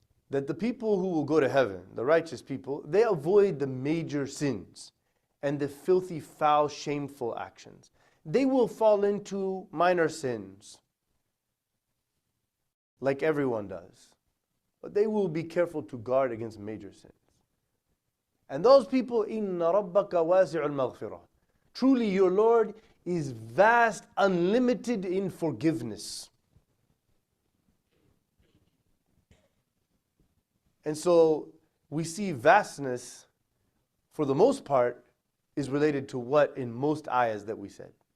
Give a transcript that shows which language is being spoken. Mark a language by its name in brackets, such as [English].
[English] That the people who will go to heaven, the righteous people, they avoid the major sins and the filthy, foul, shameful actions. They will fall into minor sins, like everyone does. But they will be careful to guard against major sins. And those people, [Arabic] إِنَّ رَبَّكَ وَاسِعُ الْمَغْفِرَةِ. [English] Truly your Lord is vast, unlimited in forgiveness. And so we see vastness, for the most part, is related to what in most ayahs that we said.